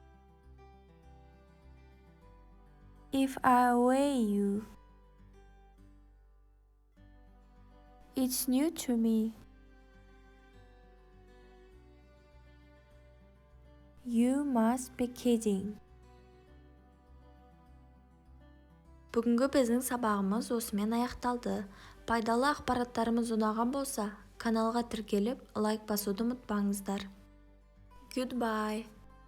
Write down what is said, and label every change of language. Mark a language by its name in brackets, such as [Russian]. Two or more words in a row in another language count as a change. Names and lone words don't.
[English] If I weigh you. It's new to me. You must be kidding. [Kazakh] Бүгінгі біздің сабағымыз осымен аяқталды. Пайдалы ақпараттарымыз ұнаған болса, каналға тіркеліп, лайк басуды ұмытпаңыздар. [English] Goodbye.